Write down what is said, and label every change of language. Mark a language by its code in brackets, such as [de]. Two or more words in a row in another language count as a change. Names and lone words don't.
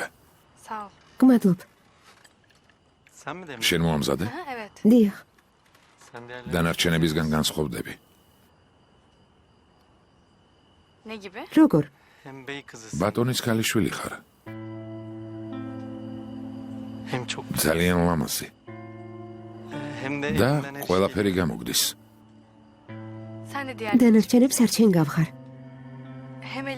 [tr] Sağ ol. [ka] გმადლობ. [tr] Sen mi demledin? [ka] შენ მოამზადე? [tr] Ha, evet. [ka] დიახ. [tr] Sen değerli. [ka] დანარჩენებისგან განსხვავდები. [tr] Ne gibi? [ka] როგორ? [tr] Hem bey kızısın. [ka] ბატონის ქალიშვილი ხარ. [tr] Hem çok güzel. [ka] ძალიან ლამაზი [tr] Hem de [ka] და [tr] elinden her şey [ka] ყველაფერი გამოგდის. [tr] Sen de diğer... [ka] დანარჩენებს არ ჩემ გავხარ. [tr] Hem elin...